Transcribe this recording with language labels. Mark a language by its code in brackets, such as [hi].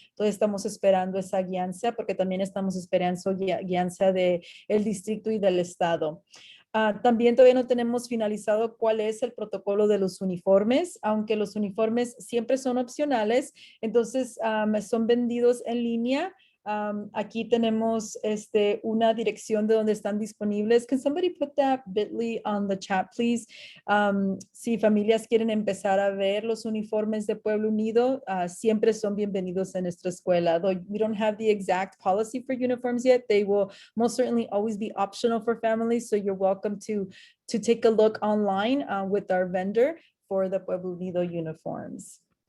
[es] Entonces estamos esperando esa guianza porque también estamos esperando guianza del distrito y del estado. También todavía no tenemos finalizado cuál es el protocolo de los uniformes, aunque los uniformes siempre son opcionales, entonces son vendidos en línea. Aquí tenemos una dirección de donde están disponibles. [en] Can somebody put that bit.ly on the chat, please? [es] Si familias quieren empezar a ver los uniformes de Pueblo Unido, siempre son bienvenidos en nuestra escuela. [en] Though we don't have the exact policy for uniforms yet, they will most certainly always be optional for families. So you're welcome to take a look online with our vendor for the Pueblo Unido uniforms.